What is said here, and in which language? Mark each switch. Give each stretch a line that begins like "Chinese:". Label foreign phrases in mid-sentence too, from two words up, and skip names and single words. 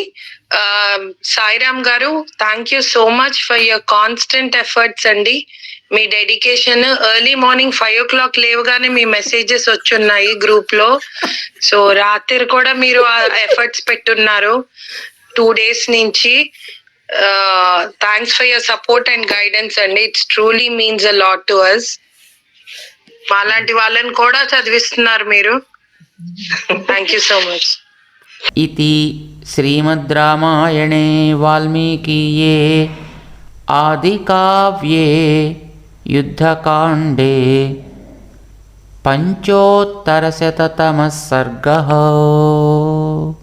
English: సాయిరామ్ గారు, thank you so much for your constant efforts అండి.
Telugu: మీ డెడికేషన్.
English: early morning 5 o'clock
Telugu: లేవగానే మీ మెసేజెస్ వచ్చున్నాయి గ్రూప్ లో. సో రాత్రి కూడా మీరు ఆ ఎఫర్ట్స్ పెట్టున్నారు 2 days నుంచి.
English: thanks for your support and guidance అండి. its truly means a lot to us.
Telugu: అలాంటి వాళ్ళని కూడా చదివిస్తున్నారు మీరు.
English: thank you so much.
Sanskrit: इति श्रीमद्रामायणे वाल्मीकिये आदिकाव्ये युद्धकाण्डे पञ्चोत्तरशततमः सर्गः।